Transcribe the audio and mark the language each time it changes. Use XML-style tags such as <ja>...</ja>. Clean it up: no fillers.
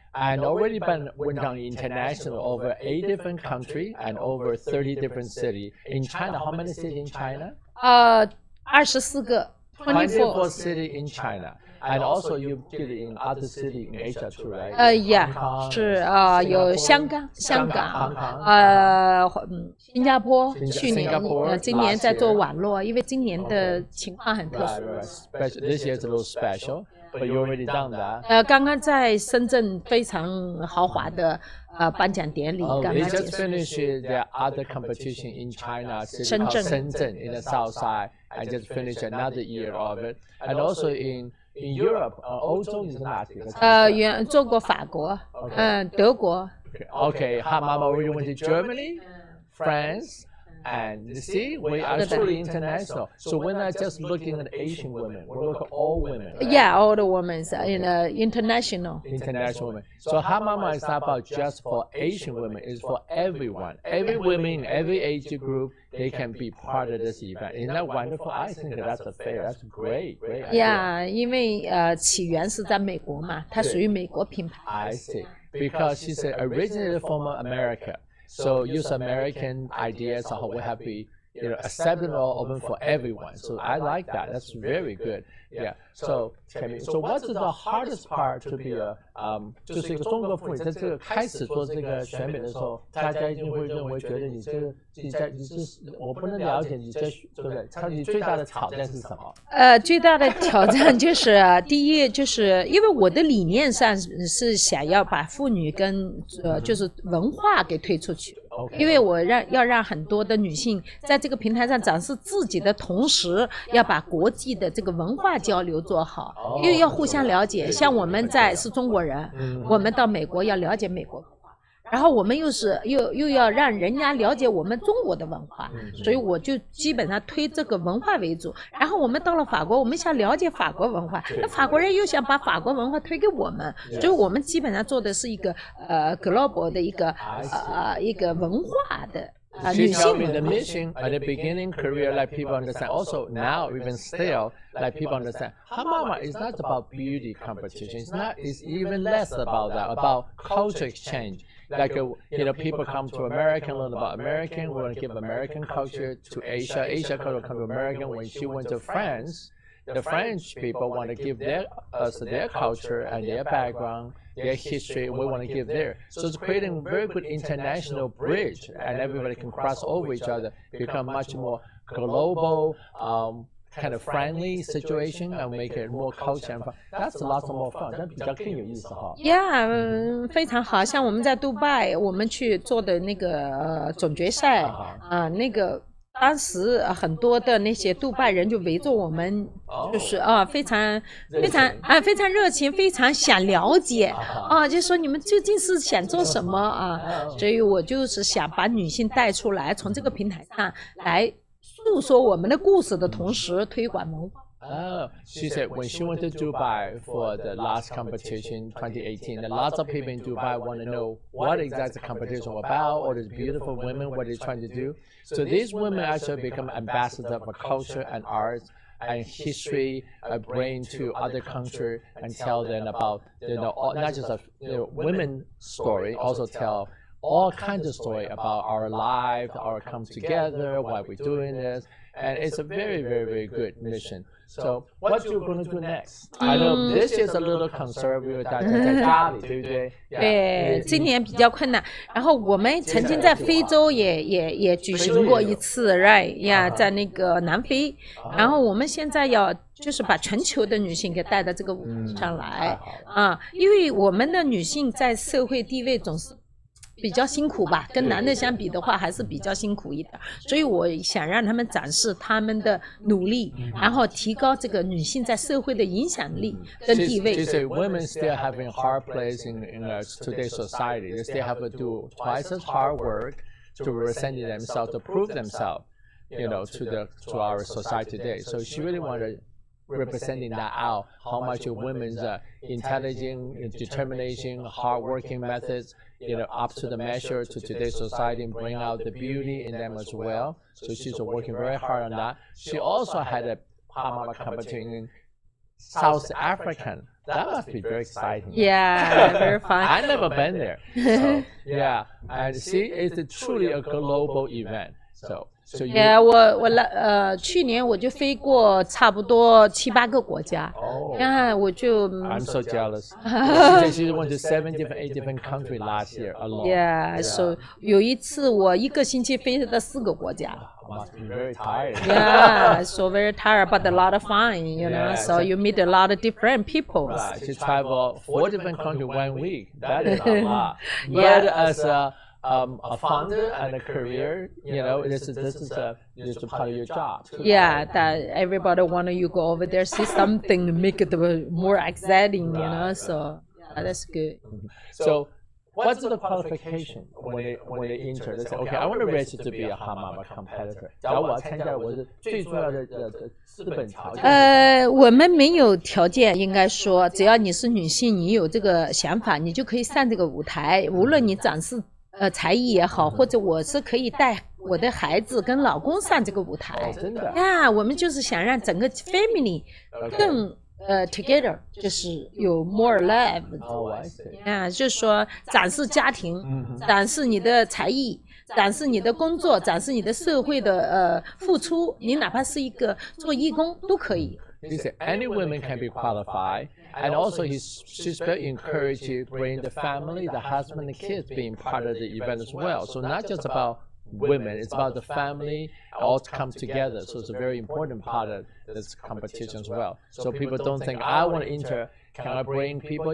<en>And already went on international over 8 different countries and over 30 different cities. In China, how many cities in China?</en> <zh>24个。</zh> <en>24 cities in China. And also you did it in other cities in Asia too, right? Yeah.</en> <zh>是有香港、新加坡，去年今年在做网络，因为今年的情况很特殊。</zh> <en>This year is a little special, but you already done that.</en> <zh>刚刚在深圳非常豪华的颁奖典礼刚刚结束。</zh> <en>They just finished the other competition in China, Shenzhen in the south side. I just finished another year of it, and also in Europe, 欧洲你是哪几个？</en> <zh>做过法国，德国。</zh> <en>Okay, Hot Mama, we went to Germany, France, and you see, we are truly international. So we're not just looking at Asian women, we look at all women. Right? Yeah, all the women are international. International women. So Hot Mama is not about just for Asian women, it's for everyone. Every woman in every age group, they can be part of this event. Isn't that wonderful? I think that's fair. That's great idea.</en> <zh>Yeah, 因为起源是在美国嘛，它属于美国品牌。</zh> <en>I see. Because she said originated from America. So use American ideas of how we have to be, accepted or open for everyone. So I like that. That's very good. Yeah.</en> <zh>So what is the hardest part to be 就是一个中国妇女在这个开始做这个选美的时候，大家一定会认为觉得你这我不能了解你这对不对？你最大的挑战是什么？最大的挑战就是第一就是因为我的理念上是想要把妇女跟就是文化给推出去。因为我要让很多的女性在这个平台上展示自己的同时，要把国际的这个文化交流做好，因为要互相了解。像我们是中国人，我们到美国要了解美国文化，然后我们又要让人家了解我们中国的文化，所以我就基本上推这个文化为主。然后我们到了法国，我们想了解法国文化，那法国人又想把法国文化推给我们，所以我们基本上做的是一个global 的一个文化的女</zh> <en>She</en> <zh>性</zh> <en>told me the mission at the beginning career, like people understand. Also now, even still, like people understand. Hamama is not about beauty competition. It's not. It's even less about that. About culture exchange. Like people come to America, learn about American. We want to give American culture to Asia. Asia culture come to American. When she went to France, the French people want to give us their culture and their background, their history. We want to give there. So it's creating a very good international bridge, and everybody can cross over each other, become much more global, kind of friendly situation, and make it more culture and fun. That's a lot more fun. 那比较更有意思哈。</en> <zh>Yeah，非常好。像我们在杜拜，我们去做的那个总决赛那个。当时很多的那些杜拜人就围着我们，就是非常热情，非常想了解就说你们究竟是想做什么所以我就是想把女性带出来，从这个平台上来诉说我们的故事的同时推广文化。</zh> <en>She said when she went to Dubai for the last competition, 2018, that lots of people in Dubai want to know what exactly the competition was about, or these beautiful women, what they're trying to do. So these women actually become ambassadors for culture and arts and history, bring to other countries and tell them about, not just a women story, also tell all kinds of story about our life, our come together, why we're doing this. And it's a very, very, very good mission. So what you're going to do next? I know this is a little conservative, 大家在家里，对不对？</en> <zh>对，今年比较困难。然后我们曾经在非洲也举行过一次 ，right 呀，在那个南非。然后我们现在要就是把全球的女性给带到这个舞台上来因为我们的女性在社会地位总是比较辛苦吧，跟男的相比的话还是比较辛苦一点，所以我想让他们展示他们的努力，然后提高这个女性在社会的影响力跟地位。</zh> <en>She said women still having hard place in today's society. They still have to do twice as hard work to represent themselves, to prove themselves, to our society today. So she really wanted representing that out, how much women's intelligence, determination, hard-working methods, up to the measure to today's society and bring out the beauty in them as well. So she's working very hard on that. She also had a Hamama competition in South African. That must be very exciting. Yeah, very fun. I've never been there. So, yeah, and see, it's truly a global event. So</en> <zh>我去年我就飞过差不多7、8个国家，我就</zh> <en>I'm so jealous. She went to 8 different countries last year alone.</en> <zh>Yeah, so 有一次我1个星期飞到4个国家。</zh> <en>Must be very tired. Yeah, so very tired, but a lot of fun, So you meet a lot of different people. Right. She traveled 4 different countries 1 week. That is a lot. But as a founder and a career, this is a part of your job. Yeah, that everybody want you go over there, see something, make it more exciting, So that's good. So what's the qualification when they enter? They say, okay, I want to register to be a Hamama competitor.</en> <zh>假如我要参加，我是最重要的资本条件。我们没有条件，应该说，只要你是女性，你有这个想法，你就可以上这个舞台。无论你展示才艺也好，或者我是可以带我的孩子跟老公上这个舞台。真的呀，我们就是想让整个 family 更together， 就是有 more love。就是说展示家庭，展示你的才艺，展示你的工作，展示你的社会的付出。你哪怕是一个做义工都可以。</zh> <en>He said any women can be qualified, and also she's very encouraged to bring the family, the husband, the kids being part of the event as well. So not just about women, it's about the family all come together. So it's a very important part of this competition as well. So people don't think I want to enter. Can I bring people?</en>